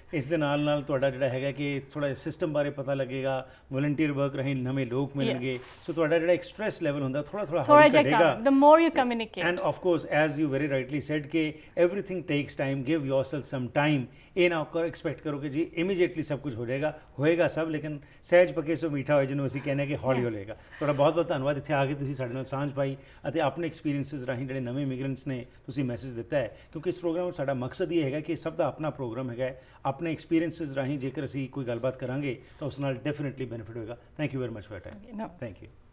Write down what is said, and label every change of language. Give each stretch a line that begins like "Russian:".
Punjabi: ਇਸ ਦੇ ਨਾਲ ਤੁਹਾਡਾ ਜਿਹੜਾ ਹੈਗਾ ਕਿ ਥੋੜਾ ਸਿਸਟਮ ਬਾਰੇ ਪਤਾ ਲੱਗੇਗਾ, ਵੋਲੰਟੀਅਰ ਵਰਕ ਰਾਹੀਂ ਨਵੇਂ ਲੋਕ ਮਿਲਣਗੇ, ਸੋ ਤੁਹਾਡਾ ਜਿਹੜਾ ਇੱਕ ਸਟ੍ਰੈਸ ਲੈਵਲ ਹੁੰਦਾ ਥੋੜਾ ਘਟੇਗਾ।
English: the more you communicate, and of course as you very rightly said ਕਿ everything takes time, give yourself some time।
Punjabi: ਇਹ ਨਾ ਐਕਸਪੈਕਟ ਕਰੋ ਕਿ ਜੀ ਇਮੀਡੀਏਟਲੀ ਸਭ ਕੁਝ ਹੋ ਜਾਏਗਾ, ਹੋਏਗਾ ਸਭ, ਲੇਕਿਨ ਸਹਿਜ ਪੱਕੇ ਸੋ ਮੀਠਾ ਹੋਏ, ਜਿਹਨੂੰ ਅਸੀਂ ਕਹਿੰਦੇ ਕਿ ਹੌਲੀ ਹੋਏਗਾ। ਤੁਹਾਡਾ ਬਹੁਤ ਧੰਨਵਾਦ ਇੱਥੇ ਆ ਕੇ ਤੁਸੀਂ ਸਾਡੇ ਨਾਲ ਸਾਂਝ ਪਾਈ ਅਤੇ ਆਪਣੇ ਐਕਸਪੀਰੀਐਂਸਿਸ ਰਾਹੀਂ ਜਿਹੜੇ ਨਵੇਂ ਇਮੀਗ੍ਰੈਂਟਸ ਨੇ ਤੁਸੀਂ ਮੈਸੇਜ ਦਿੱਤਾ ਹੈ, ਕਿਉਂਕਿ ਇਸ ਪ੍ਰੋਗਰਾਮ ਸਾਡਾ ਮਕਸਦ ਇਹ ਹੈਗਾ ਕਿ ਸਭ ਦਾ ਆਪਣਾ ਪ੍ਰੋਗਰਾਮ ਹੈਗਾ, ਆਪਣੇ ਐਕਸਪੀਰੀਐਂਸਿਸ ਰਾਹੀਂ ਜੇਕਰ ਅਸੀਂ ਕੋਈ ਗੱਲਬਾਤ ਕਰਾਂਗੇ ਤਾਂ ਉਸ ਨਾਲ ਡੈਫੀਨਿਟਲੀ ਬੈਨੀਫਿਟ ਹੋਏਗਾ।
English: Thank you very much for your time.
Punjabi: Thank you.